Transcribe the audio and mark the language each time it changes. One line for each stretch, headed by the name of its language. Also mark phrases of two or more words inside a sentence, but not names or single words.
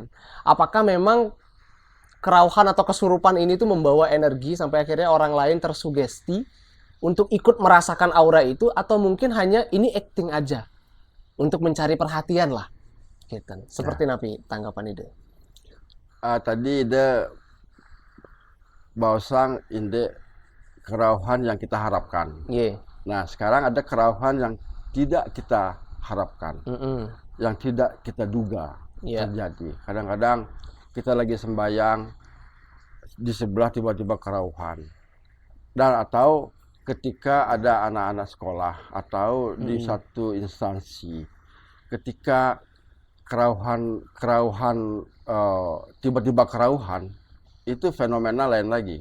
Indonesian: Apakah memang kerauhan atau kesurupan ini tuh membawa energi sampai akhirnya orang lain tersugesti untuk ikut merasakan aura itu, atau mungkin hanya ini acting aja untuk mencari perhatian lah, gitu. Seperti napi tanggapan itu. Tadi ide bahwasang inde kerauhan yang kita harapkan. Iya. Nah, sekarang ada kerauhan yang tidak kita harapkan, yang tidak kita duga terjadi. Kadang-kadang kita lagi sembahyang, di sebelah tiba-tiba kerauhan. Dan atau ketika ada anak-anak sekolah atau di satu instansi, ketika tiba-tiba kerauhan, itu fenomena lain lagi.